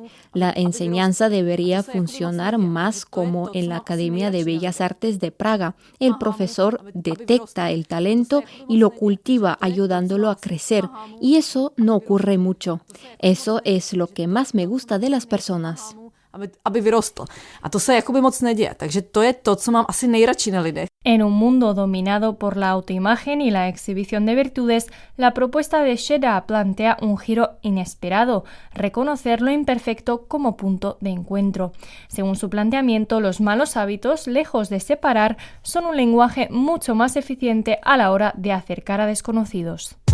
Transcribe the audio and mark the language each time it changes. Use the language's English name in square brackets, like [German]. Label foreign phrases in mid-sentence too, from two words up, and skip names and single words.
[Spanish] La enseñanza debería funcionar más como en la Academia de Bellas Artes de Praga. El profesor detecta el talento y lo cultiva ayudándolo a crecer, y eso no ocurre mucho. Eso es lo que más me gusta de las personas. [Czech] Aby vyrostl. A to se jakoby moc neděje, takže to je to, co mám asi nejradši na lidech. [Spanish] En un mundo dominado por la autoimagen y la exhibición de virtudes, la propuesta de Sheda plantea un giro inesperado, reconocer lo imperfecto como punto de encuentro. Según su planteamiento, los malos hábitos, lejos de separar, son un lenguaje mucho más eficiente a la hora de acercar a desconocidos.